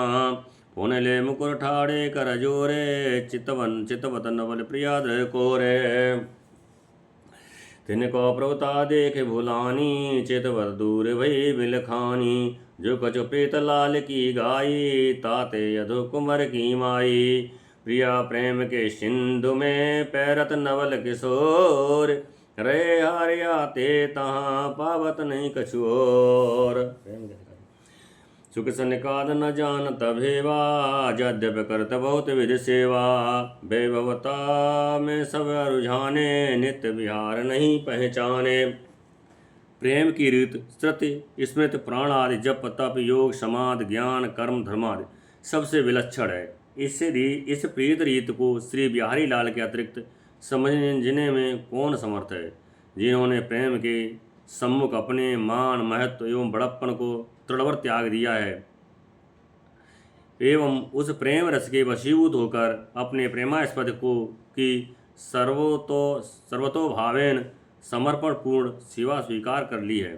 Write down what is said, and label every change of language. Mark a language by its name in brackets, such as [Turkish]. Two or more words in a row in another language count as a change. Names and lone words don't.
[Braj] पुन ले मुकुर ठाड़े कर जोरे, चितवत नवल प्रिया दृ कोरे। तिनको प्रभुता देख भुलानी, चितवर दूर भई बिलखानी। जो कछु प्रीत लाल की गाई, ताते यदु कुंवर की माई। प्रिया प्रेम के सिंधु में पैरत नवल किशोर, रे हारिया ते तहाँ पावत नहीं कछु और। सुख सनिकाद न जानत भेवा, यद्यप करत बहुत विधि सेवा। वैभवता में सब रुझाने, नित्य विहार नहीं पहचाने। [Hindi] प्रेम की रीत श्रुति स्मृति प्राण आदि जप तप योग समाधि ज्ञान कर्म धर्मादि सबसे विलक्षण है। इस प्रीत रीत को श्री बिहारी लाल के अतिरिक्त समझने में कौन समर्थ है, जिन्होंने प्रेम के सम्मुख अपने मान महत्व एवं बड़प्पन को तृणवर त्याग दिया है एवं उस प्रेम रस के वशीभूत होकर अपने प्रेमास्पद को की सर्वतोभावेन समर्पण पूर्ण सेवा स्वीकार कर ली है।